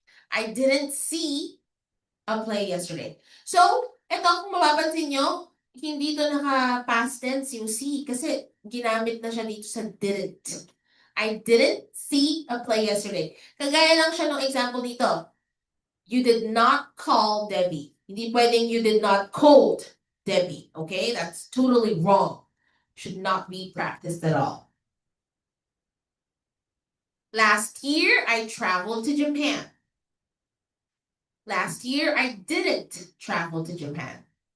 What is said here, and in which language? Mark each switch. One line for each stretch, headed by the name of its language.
English: I didn't see a play yesterday.
Filipino: So, eto kung mapapansin nyo, hindi to naka-past tense yung see kasi ginamit na siya dito sa didn't.
English: I didn't see a play yesterday.
Filipino: Kagaya lang siya ng example dito.
English: You did not call Debbie.
Filipino: Hindi pwedeng
English: you did not call Debbie. Okay? That's totally wrong. Should not be practiced at all. Last year, I traveled to Japan. Last year, I didn't travel to Japan.